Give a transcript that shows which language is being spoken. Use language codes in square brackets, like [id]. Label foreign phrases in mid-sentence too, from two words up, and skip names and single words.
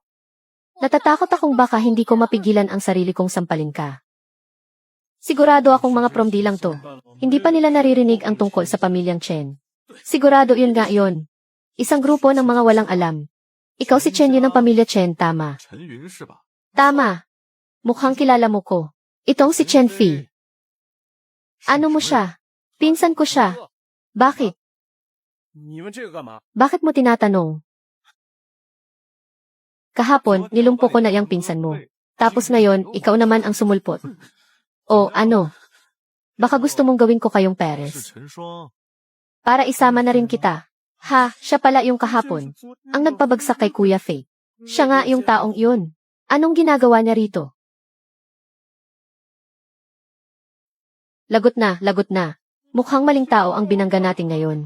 [tl] Natatakot akong baka hindi ko mapigilan ang sarili kong sampalin ka. Sigurado akong mga promdi lang to. Hindi pa nila naririnig ang tungkol sa pamilyang Chen. Sigurado yun nga yun. Isang grupo ng mga walang alam. Ikaw si Chen yun ng pamilya Chen, tama. [zh] 陈云是吧？ [tl] Tama. Mukhang kilala mo ko. Itong si Chen Fi. Ano mo siya? Pinsan ko siya. Bakit? [zh] 你们这个干嘛？ [tl] Bakit mo tinatanong? Kahapon, nilumpo ko na yung pinsan mo. Tapos ngayon, ikaw naman ang sumulpot. O ano? Baka gusto mong gawin ko kayong [zh] 是 [tl] Peres. [zh] 陈双。 [tl] Para isama na rin kita. Ha, siya pala yung kahapon. Ang nagpabagsak kay Kuya Fei. Siya nga yung taong iyon. Anong ginagawa niya rito? Lagot na, lagot na. Mukhang maling tao ang binangga natin ngayon.